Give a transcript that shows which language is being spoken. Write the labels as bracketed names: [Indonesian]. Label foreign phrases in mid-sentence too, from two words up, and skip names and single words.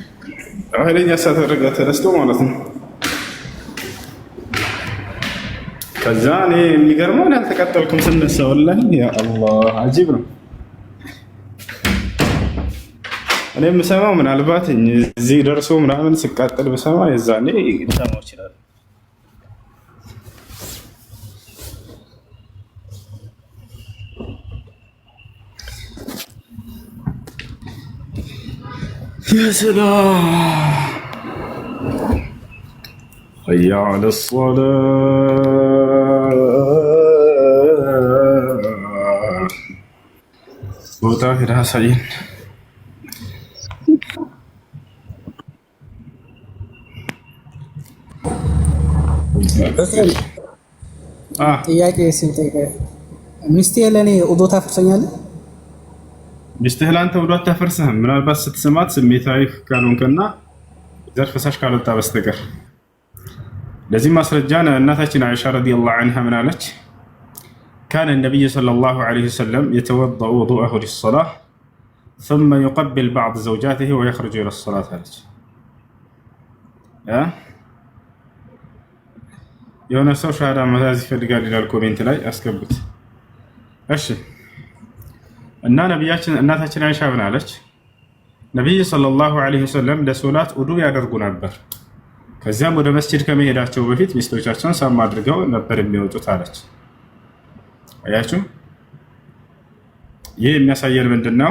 [Amharic] ኃይለኛ እሳት አደጋ ተነስቶ ማለት ነው። ከዛ እኔ የሚገርመው አልተቀጠልኩም ስነሳ [Arabic] والله يا الله عجيب [Amharic] ነው። እኔ የምሰማው ምናልባት እዚህ ደርሶ ምናምን ስቃጠል ብሰማ የዛኔ ልሰማው ይችላል። [Arabic] يا سلام حي على الصلاة وطاهر حسين [Amharic] ጥያቄ ስንጠይቅ ሚስቴ ለእኔ ውዶ ታፈርሰኛለህ? ሚስትህ ለአንተ ውዶ አታፈርስህም። ምናልባት ስትስማት ስሜታዊ ካልሆንክና ዘር ፈሳሽ ካልወጣ በስተቀር። ለዚህ ማስረጃ እናታችን አይሻ [Arabic] رضي الله عنها [Amharic] ምን አለች? [Arabic] كان النبي صلى الله عليه وسلم يتوضأ وضوءه للصلاة ثم يقبل بعض زوجاته ويخرج إلى الصلاة [Amharic] አለች። የሆነ ሰው ሻሃዳ መያዝ ይፈልጋል ይላል ኮሜንት ላይ አስገቡት። እሺ እና ነብያችን እናታችን አይሻ ምን አለች? ነብዩ [Arabic] صلى الله عليه وسلم [Amharic] ለሶላት ውዱ ያደርጉ ነበር። ከዚያም ወደ መስጂድ ከመሄዳቸው በፊት ሚስቶቻቸውን ሳም አድርገው ነበር የሚወጡት አለች። አያችሁ፣ ይህ የሚያሳየን ምንድነው?